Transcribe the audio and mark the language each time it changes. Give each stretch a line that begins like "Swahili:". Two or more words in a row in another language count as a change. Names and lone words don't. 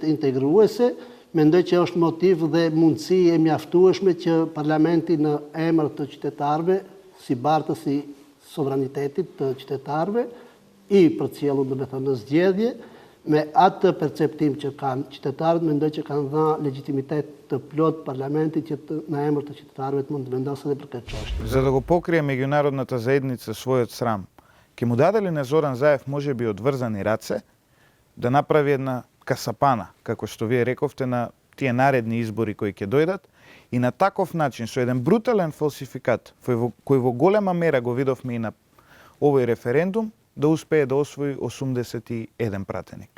Albanian: integruese, mendoj që është motiv dhe mundësi e mjaftueshme që parlamenti në emër të qytetarëve, si bartës i sovranitetit të qytetarëve, i përcjellur në zgjedhje, me atë perceptim që kanë qytetarët, mendoj që kanë dhënë legjitimitet të plot parlamentit që në emër të qytetarëve të mund të vendosë edhe për këtë çështje.
Macedonian: За да го покрие меѓународната заедница својот срам, ќе му даде ли на Зоран Заев можеби одврзани раце да направи една касапана, како што вие рековте, на тие наредни избори кои ќе дојдат, и на таков начин, со еден брутален фалсификат, кој во голема мера го видовме и на овој референдум, да успее да освои 81 пратеник.